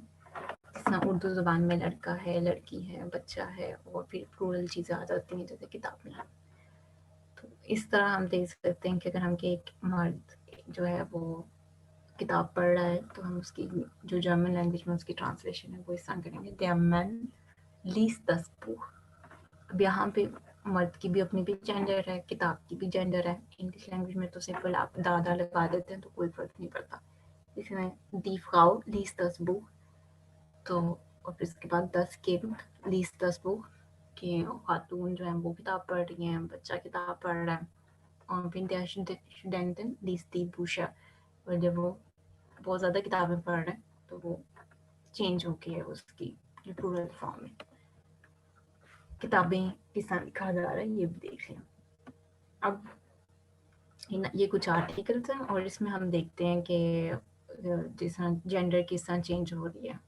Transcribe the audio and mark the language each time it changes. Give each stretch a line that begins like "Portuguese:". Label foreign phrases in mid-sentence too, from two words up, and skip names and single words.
Urdu: جس طرح اردو زبان میں لڑکا ہے، لڑکی ہے، بچہ ہے اور پھر پلورل چیزیں آ جاتی ہیں جیسے کتاب میں. تو اس طرح ہم دیکھ سکتے ہیں کہ اگر ہم کے ایک مرد جو ہے وہ کتاب پڑھ رہا ہے تو ہم اس کی جو
English: German language
Urdu: میں اس کی ٹرانسلیشن ہے وہ اس طرح کریں گے,
German: der Mann liest das Buch।
Urdu: اب یہاں پہ مرد کی بھی اپنی بھی جینڈر ہے، کتاب کی بھی جینڈر ہے.
English: English language
Urdu: میں تو سمپل آپ دادا لگا دیتے ہیں تو کوئی فرق نہیں پڑتا.
German: इसमें die Frau liest das Buch,
Urdu: تو اور پھر اس کے بعد
German: das Kind liest das Buch
Urdu: کہ خاتون جو ہے وہ کتاب پڑھ رہی ہیں، بچہ کتاب پڑھ رہا ہے. اور پھر
German: der Studentin liest die Bücher,
Urdu: اور جب وہ بہت زیادہ کتابیں پڑھ رہے ہیں تو وہ چینج ہو گئی ہے اس کی
English: plural form
Urdu: میں. کتابیں کس طرح لکھا جا رہا ہے یہ بھی دیکھ لیں. اب یہ کچھ آرٹیکلز ہیں اور اس میں ہم دیکھتے ہیں کہ جس طرح جینڈر کس طرح چینج ہو رہی ہے.